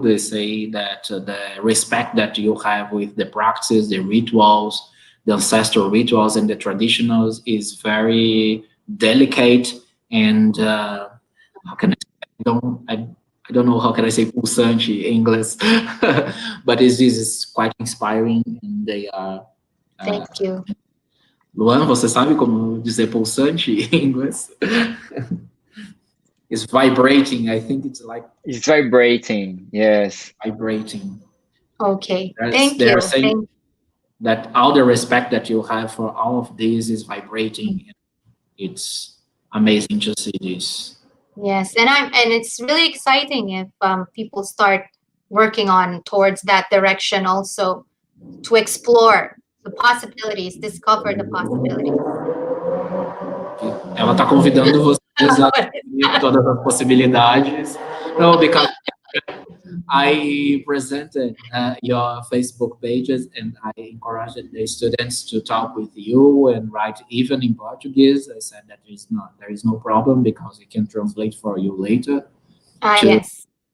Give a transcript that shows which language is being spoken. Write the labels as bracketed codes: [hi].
[en] They say that the respect that you have with the practice, the rituals, the ancestral rituals and the traditionals is very delicate, and how can I don't know how can I say pulsante in English, but this is quite inspiring, and they are. Thank you. [pt] Luan, você sabe como dizer pulsante em inglês? [en] It's vibrating. I think it's like. It's vibrating. Yes. Vibrating. Okay. Thank you. They're saying that all the respect that you have for all of this is vibrating. It's amazing to see this. Yes, and it's really exciting if people start working on towards that direction also, to explore the possibilities, discover the possibilities. [pt] Ela está convidando vocês a descobrir todas as possibilidades. [en] No, because I presented your Facebook pages, and I encouraged the students to talk with you and write even in Portuguese. I said that there is no problem, because we can translate for you later. Yes.